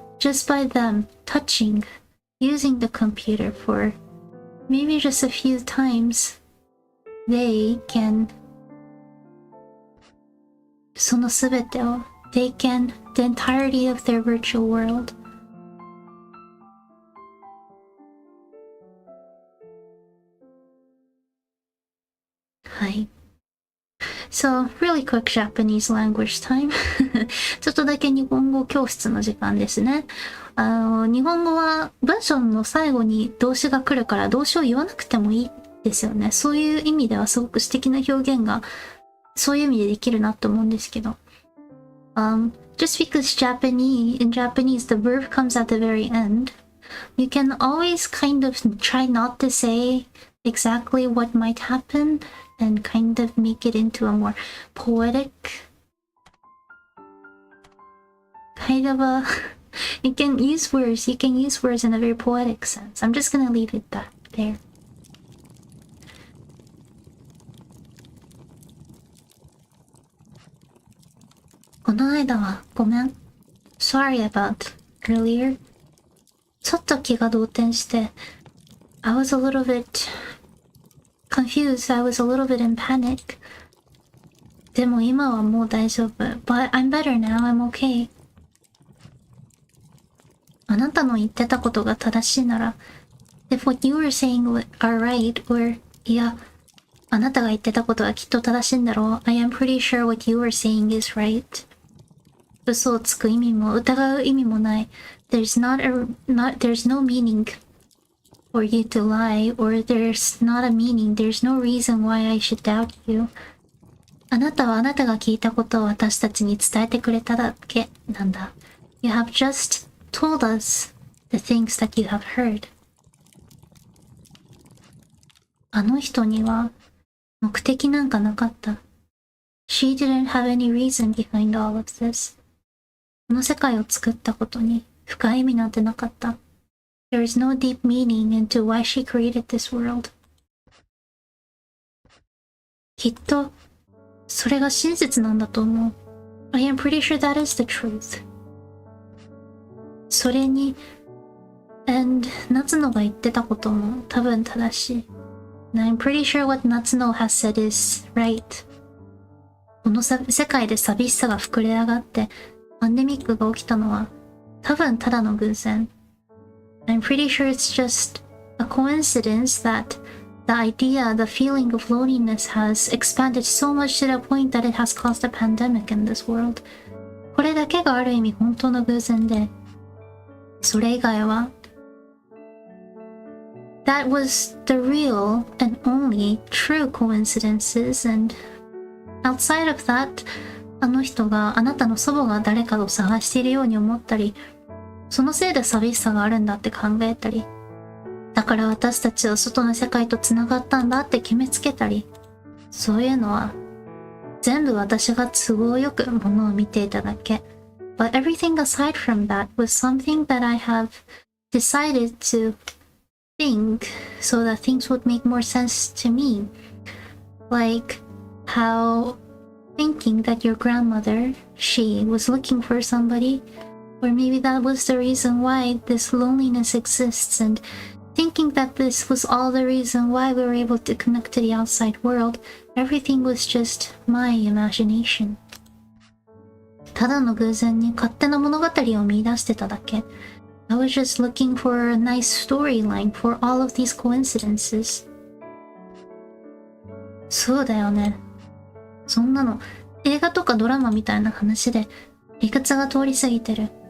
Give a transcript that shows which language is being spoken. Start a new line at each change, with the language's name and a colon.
English: just by them touching, using the computer for maybe just a few times, they can
Japanese: そのすべてを
English: they can the entirety of their virtual world. Hi. So, really quick Japanese language time.
Japanese: ちょっとだけ日本語教室の時間ですね。日本語は文章の最後に動詞が来るから動詞を言わなくてもいいですよね。そういう意味ではすごく素敵な表現がそういう意味でできるなと思うんですけど。
English: Just because in Japanese the verb comes at the very end, you can always kind of try not to say exactly what might happen and kind of make it into a more poetic kind of a you can use words in a very poetic sense. I'm just gonna leave it there.
Japanese: この間はごめん。
English: Sorry about earlier.
Japanese: ちょっと気が動転して
English: I was a little bit confused. I was a little bit in panic.
Japanese: でも今はもう大丈夫。
English: But I'm better now. I'm okay.
Japanese: あなたの言ってたことが正しいなら
English: If what you were saying are right, or
Japanese: いや、あなたが言ってたことはきっと正しいんだろう。
English: I am pretty sure what you were saying is right.
Japanese: 嘘をつく意味も疑う意味もない。
English: There's no meaning for you to lie, or there's not a meaning. There's no reason why I should doubt you.
Japanese: あなたはあなたが聞いたことを私たちに伝えてくれただけなんだ。
English: You have just told us the things that you have heard.
Japanese: あの人には目的なんかなかった。
English: She didn't have any reason behind all of this.
Japanese: この世界を作ったことに深い意味なんてなかった。
English: There is no deep meaning into why she created this world.
Japanese: きっとそれが真実なんだと思う。
English: I am pretty sure that is the truth.
Japanese: それに、and 夏野が言ってたことも多分正しい。
English: And I'm pretty sure what Natsuno has said is right.
Japanese: この世界で寂しさが膨れ上がってパンデミックが起きたのは多分ただの偶然。
English: I'm pretty sure it's just a coincidence that the idea, the feeling of loneliness has expanded so much to the point that it has caused a pandemic in this world.
Japanese: これだけがある意味本当の偶然で、それ以外は
English: That was the real and only true coincidences, and outside of that,
Japanese: あの人があなたの祖母が誰かを探しているように思ったり、そのせいで寂しさがあるんだって考えたり、だから私たちは外の世界とつながったんだって決めつけたり、そういうのは全部私が都合よくものを見ていただけ。
English: But everything aside from that was something that I have decided to think so that things would make more sense to me. Like how thinking that your grandmother, she was looking for somebody, or maybe that was the reason why this loneliness exists, and thinking that this was all the reason why we were able to connect to the outside world, everything was just my imagination.
Japanese: ただの偶然に勝手な物語を見出してただけ。
English: I was just looking for a nice storyline for all of these coincidences.
Japanese: そうだよね。そんなの映画とかドラマみたいな話で理屈が通り過ぎてる。